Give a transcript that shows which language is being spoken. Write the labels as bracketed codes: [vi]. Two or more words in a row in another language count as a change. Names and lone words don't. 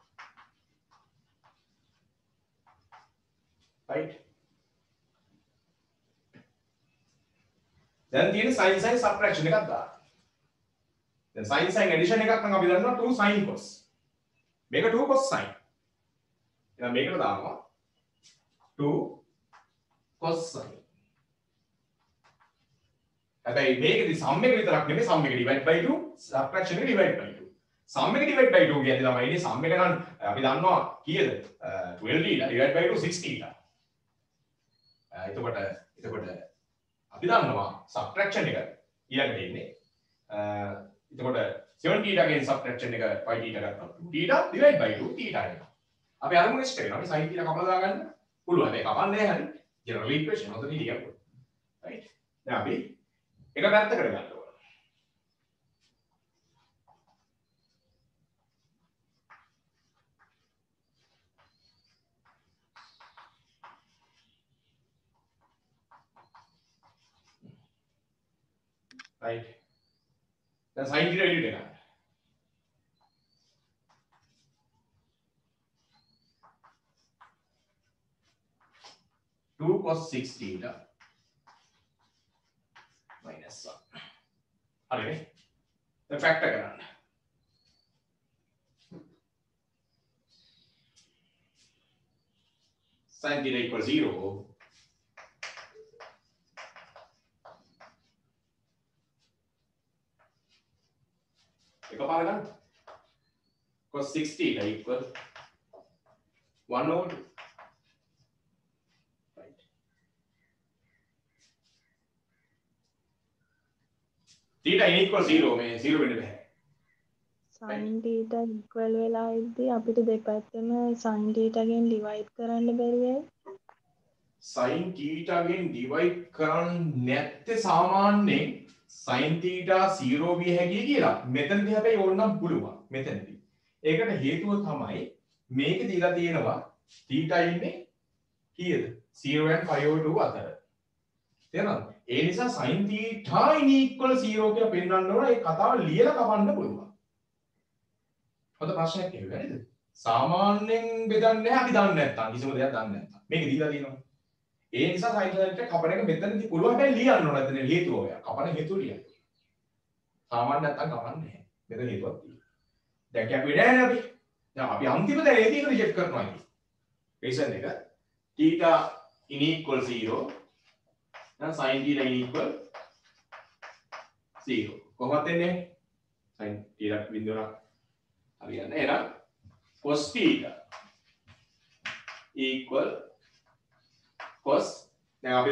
[si] right දැන් තියෙන [en] sin subtraction [si] එකක් දාන්න දැන් [en] sin addition [si] එකක් නම් අපි දන්නවා [en] 2 sin cos [si] මේක [en] 2 cos sin [si] එහෙනම් මේකට දානවා [en] 2 cos sin [si] හැබැයි මේකෙදි sum එක විතරක් නෙමෙයි sum එක [en] divide by 2 subtraction [si] එක [en] divide by 2 sum [si] එක [en] divide by 2 [si] කියන්නේ තමයි ඉන්නේ sum එක නම් අපි දන්නවා කීයද 12 ඊට divide by 2 60 ඊට එතකොට අපි දන්නවා subtraction එක ඊළඟට එන්නේ එතකොට 7 theta ගෙන් subtraction එක 5 theta ගත්තා [en] 2 theta divide by 2 theta [si] එක අපි අරමුණ ඉස්ට වෙනවා මේ [en] sin theta [si] කපලා දාගන්න පුළුවන් ඒක කපන්නේ නැහැ හරි [en] general equation [si] හොඳට ලියන්න right දැන් අපි එක පැත්ත කරගන්න ඕන right දැන් [en] sin theta [si] එළියට ගන්න [en] 2 cos 6 theta [si] minus 1 හරිනේ දැන් ෆැක්ටර් කරන්න [en] sin theta equals 0 [si] එකපාර ගන්න [en] cos 6 theta equal 1 over 2 theta n equals 0 [si] මේ 0 වෙන්න බෑ [en] sin theta equal [si] වෙලා ඉද්දි අපිට දෙපැත්තම [en] sin theta [si] ගෙන් divide කරන්න බැරි වෙයි [en] sin theta [si] ගෙන් divide කරන්නේ නැත්තේ සාමාන්‍යයෙන් [en] sin theta [si] 0 විය හැකියි කියලා මෙතනදී හැබැයි ඕනනම් පුළුවන් මෙතනදී ඒකට හේතුව තමයි මේකේ දීලා තියෙනවා theta ඉන්නේ කීයද 0 and 5/2 අතර තේරෙනවද ඒ නිසා [en] sin theta in equal 0 [si] කියලා පෙන්වන්න ඕන ඒ කතාව ලියලා කපන්න පුළුවන්. හොඳ ප්‍රශ්නයක් ඒක නේද? සාමාන්‍යයෙන් බෙදන්නේ නැහැ අපි දන්නේ නැත්තම් කිසිම දෙයක් දන්නේ නැත්තම්. මේක දීලා තියෙනවා. ඒ නිසා [en] sin theta [si] කපන එක මෙතනදී පුළුවන් හැබැයි ලියන්න ඕන නැත්නම් හේතුව ඔය. කපන හේතුව ලියන්න. සාමාන්‍ය නැත්තම් කපන්නේ නැහැ. මෙතන හේතුවක් තියෙනවා. දැන් කැපුවේ නැහැ අපි. දැන් අපි අන්තිම දැනේදී ඒක රිජෙක්ට් කරනවා ඉතින්. [en] රීසන් එක theta in equal 0 and sin theta equal [si] 0 කොහොමද එන්නේ [en] sin theta [si] බිඳුවන හරියන්නේ එහෙනම් [en] cos theta equal cos [si] දැන් අපි